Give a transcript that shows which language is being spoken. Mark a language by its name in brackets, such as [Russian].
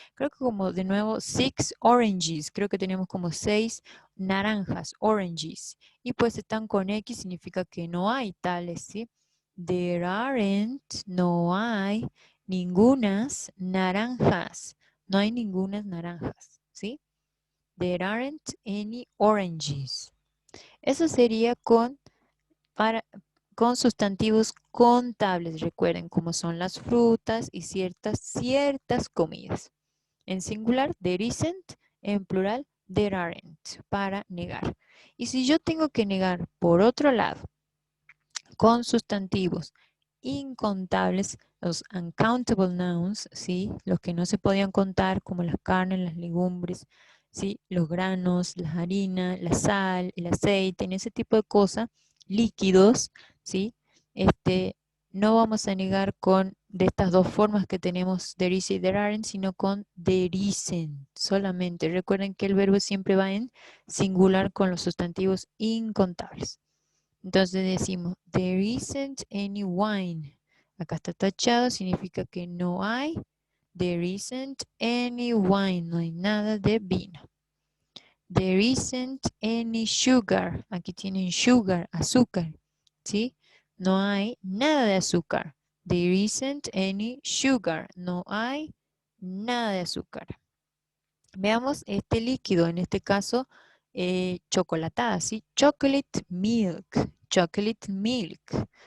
[Spanish] Creo que como de nuevo 6 oranges. Creo que tenemos como 6 naranjas, oranges. Y pues están con X, significa que no hay tales, ¿sí? [English] There aren't, [Spanish] no hay ningunas naranjas. No hay ningunas naranjas, ¿sí? [English] There aren't any oranges. [Spanish] Eso sería con sustantivos contables, recuerden, como son las frutas y ciertas comidas. En singular, [English] there isn't, [Spanish] en plural, [English] there aren't, [Spanish] para negar. Y si yo tengo que negar, por otro lado, con sustantivos incontables, los [English] uncountable nouns, [Spanish] ¿sí? Los que no se podían contar, como las carnes, las legumbres, ¿sí? Los granos, las harinas, la sal, el aceite, en ese tipo de cosas, líquidos, ¿sí? No vamos a negar con de estas dos formas que tenemos [English] there is [Spanish] y [English] there aren't, [Spanish] sino con [English] there isn't [Spanish] solamente. Recuerden que el verbo siempre va en singular con los sustantivos incontables. Entonces decimos, [English] there isn't any wine. [Spanish] Acá está tachado, significa que no hay. [English] There isn't any wine, [Spanish] no hay nada de vino. [English] There isn't any sugar. [Spanish] Aquí tienen sugar, azúcar, ¿sí? No hay nada de azúcar. [English] There isn't any sugar. [Spanish] No hay nada de azúcar. Veamos este líquido, en este caso, chocolatada, ¿sí? [English] Chocolate milk, chocolate milk.